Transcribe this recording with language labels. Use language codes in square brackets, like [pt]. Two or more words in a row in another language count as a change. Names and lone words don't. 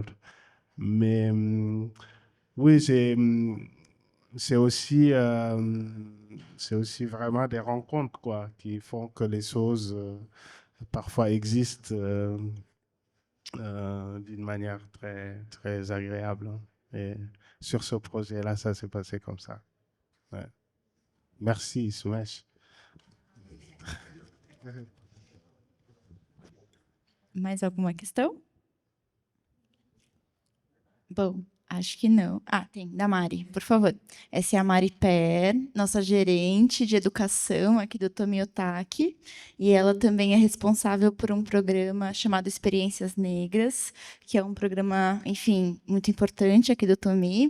[fr] Mais oui, c'est aussi vraiment des rencontres quoi, qui font que les choses parfois existent d'une manière très, très agréable. Et sur ce projet-là, ça s'est passé comme ça. Ouais. Merci, Soumesh. [pt] Mais alguma questão? Bom, acho que não. Ah, tem, da Mari, por favor. Essa é a Mari Per, nossa gerente de educação aqui do Tomiotaki, e ela também é responsável por um programa chamado Experiências Negras, que é um programa, enfim, muito importante aqui do Tomi.